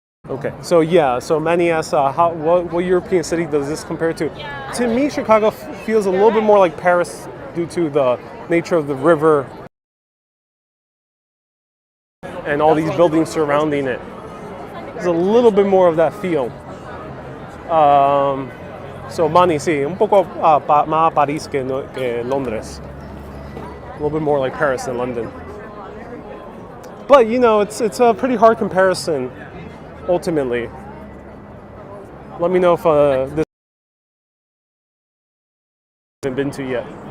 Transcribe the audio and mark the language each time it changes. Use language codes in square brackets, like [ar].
[en] Okay, so yeah, so Manny asks, what European city does this compare to? To me, Chicago feels a little bit more like Paris due to the nature of the river and all these buildings surrounding it. There's a little bit more of that feel. [es] So Manny, sí, un poco más París que Londres. [en] A little bit more like Paris than London. But you know, it's a pretty hard comparison. Ultimately, let me know if this hasn't been to yet.